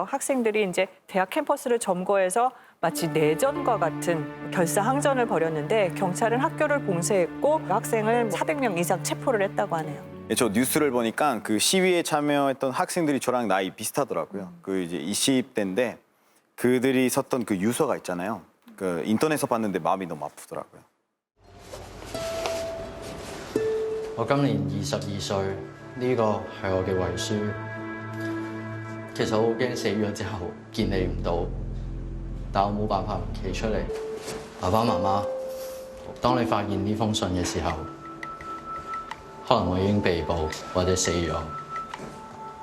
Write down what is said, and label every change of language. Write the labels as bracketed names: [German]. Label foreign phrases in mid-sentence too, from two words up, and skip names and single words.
[Korean] 학생들이 이제 대학 캠퍼스를 점거해서 마치 내전과 같은 결사항전을 벌였는데 경찰은 학교를 봉쇄했고 학생을 400명 이상 체포를 했다고 하네요. 저 뉴스를 보니까 그 시위에 참여했던 학생들이 저랑 나이 비슷하더라고요. 그 이제 20대인데 그들이 썼던 그 유서가 있잖아요. 그 인터넷에서 봤는데 마음이 너무 아프더라고요. [Cantonese] 我今年22歲，呢個係我嘅遺書。其實我好驚死咗之後見你唔到，但我冇辦法唔企出嚟。爸爸媽媽，當你發現呢封信嘅時候，可能我已經被捕或者死咗。